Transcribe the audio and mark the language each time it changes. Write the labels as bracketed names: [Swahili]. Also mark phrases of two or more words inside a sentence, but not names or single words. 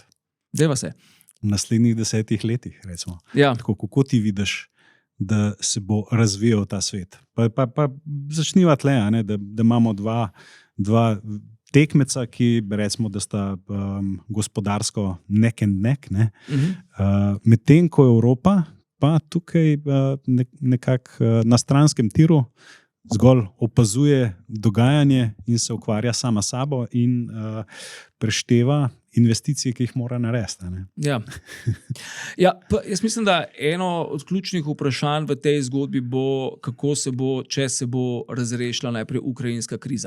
[Slovenian] Deva se. V naslednjih 10 letih, recimo. Ja. Tako, kako ti vidiš, da se bo razvijal ta svet? Pa začniva tle, da imamo dva tekmeca, ki recimo, da sta gospodarsko [English] neck and neck. [Slovenian] Medtem ko Evropa pa tukaj nekako na stranskem tiru zgolj opazuje dogajanje in se ukvarja sama sabo in prešteva investicije, ki jih mora narediti. Ja, jaz mislim, da eno od ključnih vprašanj v tej zgodbi bo, kako se bo, če se bo razrešila najprej ukrajinska kriza.